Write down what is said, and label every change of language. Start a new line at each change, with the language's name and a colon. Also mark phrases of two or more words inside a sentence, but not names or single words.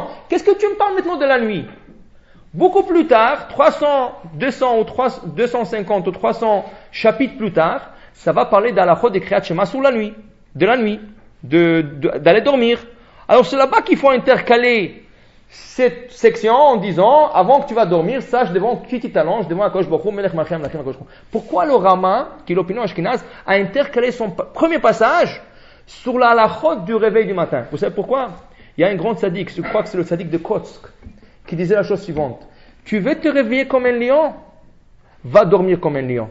French: Qu'est-ce que tu me parles maintenant de la nuit? Beaucoup plus tard, 200 ou 250 ou 300 chapitres plus tard, ça va parler d'halachot des Kriyat Shema sur la nuit, d'aller dormir. Alors c'est là-bas qu'il faut intercaler cette section en disant, avant que tu vas dormir, sache devant qui tu t'allonges, devant Akadosh Baruch Hu,
Hebrew: מלך מלכם לכם הקדוש ברוך הוא.
French: Pourquoi le Rama, qui est l'opinion ashkénaze, a intercalé son premier passage sur la halachot du réveil du matin? Vous savez pourquoi? Il y a un grand tzaddik, je crois que c'est le tzaddik de Kotsk, qui disait la chose suivante. Tu veux te réveiller comme un lion? Va dormir comme un lion.